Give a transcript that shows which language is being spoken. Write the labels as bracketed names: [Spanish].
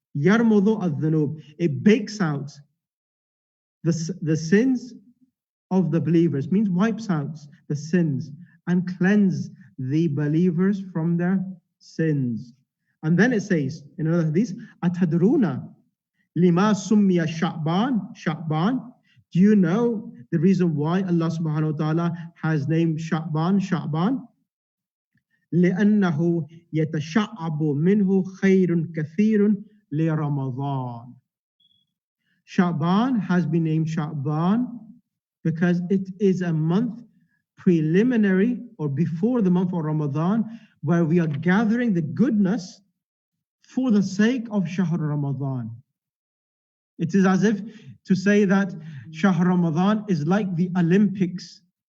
[Arabic] Yarmudu al-dhunub. [English] It bakes out the sins of the believers, means wipes out the sins and cleanse the believers from their sins. And then it says in another hadith, [Arabic] Atadruna lima summiya Sha'ban. [English] Do you know the reason why Allah subhanahu wa ta'ala has named Sha'ban? [Arabic] لأنه يتشعب منه خير كثير لرمضان. [English] Sha'ban has been named Sha'ban because it is a month preliminary or before the month of Ramadan, where we are gathering the goodness for the sake of Shahr Ramadan. It is as if to say that Shahr Ramadan is like the Olympics